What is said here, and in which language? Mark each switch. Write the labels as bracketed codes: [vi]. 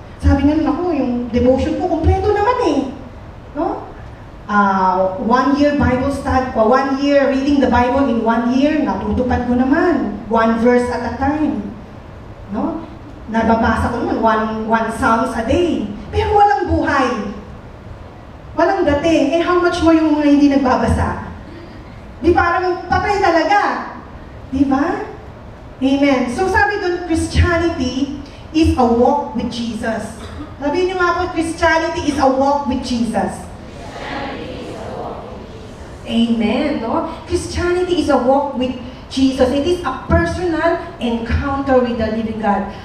[tl] Sabi nga yung devotion ko, kompleto naman no? [en] 1 year Bible study, 1 year reading the Bible in 1 year, [tl] natutupad ko naman. [en] 1 verse at a time. No? [tl] Nababasa ko naman, [en] one Psalms a day. [tl] Pero walang buhay. Walang dating. [en] How much more [tl] yung mga hindi nagbabasa? Di parang patay talaga. Di ba? Amen. So sabi doon, [en] Christianity is a walk with Jesus. [tl] Sabi niyo nga po, [en] Christianity is a walk with Jesus. Amen. No? Christianity is a walk with Jesus. It is a personal encounter with the living God.